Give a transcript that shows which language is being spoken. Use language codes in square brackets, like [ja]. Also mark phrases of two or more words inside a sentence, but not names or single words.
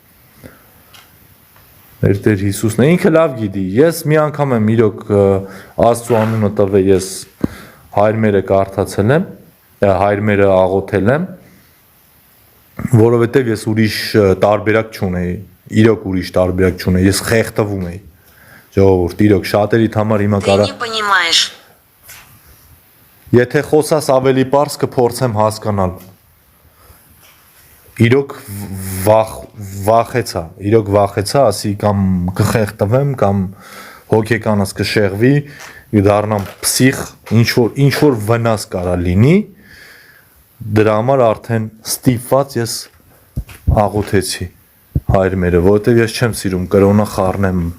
[hy] Մեր Տեր Հիսուսն է, ինքը լավ գիտի, ես մի անգամ եմ իրոք Աստծու անունը տվել, ես հայրմերը կարդացել եմ, հայրմերը աղոթել եմ, որովհետև ես ուրիշ տարբերակ չունեի, իրոք ուրիշ տարբերակ չունեի, ես խեղդվում էի, ժողովուրդ, իրոք շատերիդ համար հիմա [ru] Ты [hy] կարա, [ru] не понимаешь. [hy] եթե խոսաս ավելի պարզ կփորձեմ հասկանալ, իրոք վախեցա, ասի կամ կխեղդվեմ, կամ հոգեկանս կշեղվի, դառնամ պսիխ, ինչ-որ վնաս կարա լինի, դրա համար արդեն ստիպված ես աղոթեցի հայրմերը, որովհետև ես չեմ սիրում կրոնը խառնեմ։